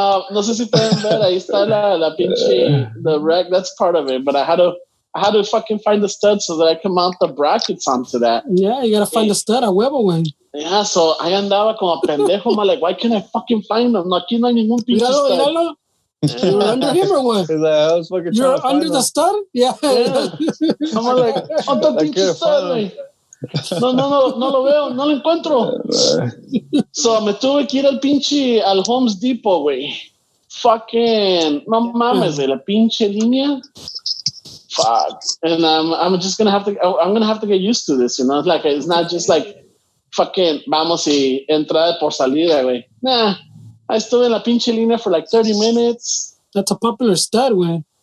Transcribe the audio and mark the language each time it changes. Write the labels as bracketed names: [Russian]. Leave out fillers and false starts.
[Spanish] No sé si pueden ver, ahí está la pinche [English] the rack. That's part of it, but I had to fucking find the stud so that I can mount the brackets onto that. Yeah, you gotta find the stud [Spanish] a huevo, güey. [English] Yeah, so [Spanish] ahí andaba como pendejo, [English] man. Like, why can't I fucking find them? [Spanish] No, aquí no hay ningún pinche [English] stud. You're under him or what? You're under the stud? Yeah. I'm like, [Spanish] ¿dónde pinche [English] stud, güey? [Spanish] No lo veo, no lo encuentro. [English] So [Spanish] me tuve que ir al Home Depot, güey. [English] Fucking, [Spanish] no mames, de la pinche línea. [English] Fuck. And I'm just gonna have to get used to this, you know? It's not just like fucking [Spanish] vamos y entrada por salida, güey. [English] Nah, I stood in [Spanish] la pinche línea [English] for like 30 minutes. That's a popular stud, güey.